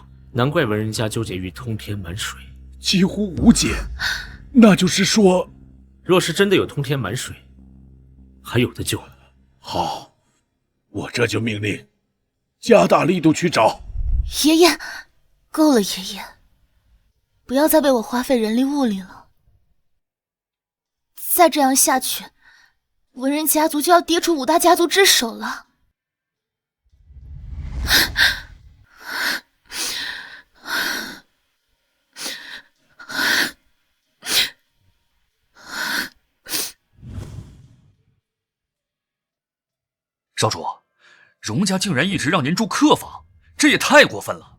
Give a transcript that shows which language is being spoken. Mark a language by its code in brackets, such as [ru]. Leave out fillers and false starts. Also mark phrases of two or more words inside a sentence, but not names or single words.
[zh] 難怪文人家糾結於通天滿水，幾乎無解。那就是說，若是真的有通天滿水，還有得救。好，我這就命令，加大力度去找。爺爺，夠了，爺爺，不要再被我花費人力物力了。再這樣下去，文人家族就要跌出5大家族之首了。少主，荣家竟然一直讓您住客房，這也太過分了。